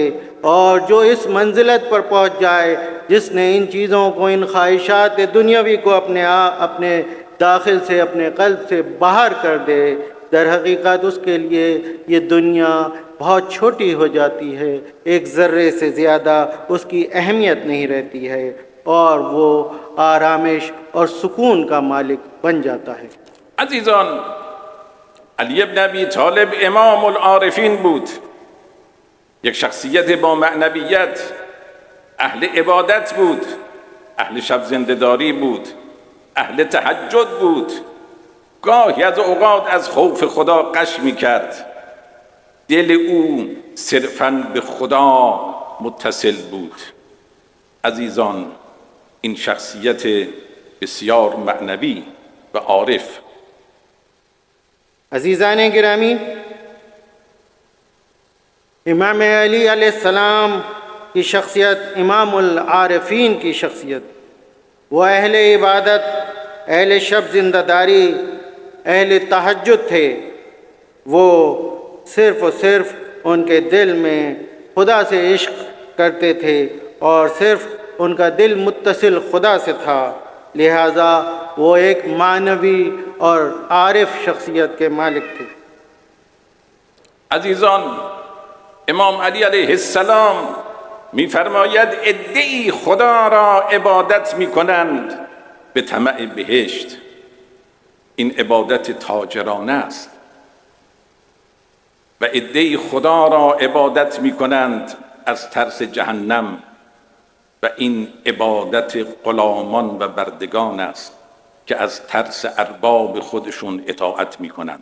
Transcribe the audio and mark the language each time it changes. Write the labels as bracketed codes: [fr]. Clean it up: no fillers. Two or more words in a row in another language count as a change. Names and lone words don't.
[hi] और जो इस मंजिलत पर पहुंच जाए जिसने इन चीज़ों को, इन ख्वाहिशात दुनियावी को अपने दाखिल से, अपने क़ल्ब से बाहर कर दे, दर हकीकत उसके लिए ये दुनिया बहुत छोटी हो जाती है, एक ज़र्रे से ज़्यादा उसकी अहमियत नहीं रहती है और वो आरामिश और सुकून का मालिक बन जाता है। [fa] عزیزان، علی ابن ابی طالب امام العارفین بود، یک شخصیت با معنویت، اهل عبادت بود، اهل شب زنده‌داری بود، اهل تهجد بود، گاهی از اوقات از خوف خدا غش می‌کرد. دل او صرفاً به خدا متصل بود. عزیزان، این شخصیت بسیار معنوی و عارف. [hi] अजीज़ान गिरामी, इमाम अली अलैहिस्सलाम की शख्सियत, इमामुल आरिफीन की शख्सियत, वो अहले इबादत, अहले शब ज़िंदादारी, अहले तहज्जुद थे। वो सिर्फ़ और सिर्फ उनके दिल में खुदा से इश्क़ करते थे और सिर्फ़ उनका दिल मुत्तसिल खुदा से था। लिहाजा वो एक मानवी और आरिफ शख्सियत के मालिक थे। [fa] عزیزان، امام علی علیه السلام می‌فرماید عده‌ای خدا را عبادت می‌کنند به طمع بهشت. این عبادت تاجرانه است. و عده‌ای خدا را عبادت می‌کنند از ترس جهنم و این عبادت غلامان و بردگان است که از ترس ارباب خودشون اطاعت می‌کنند.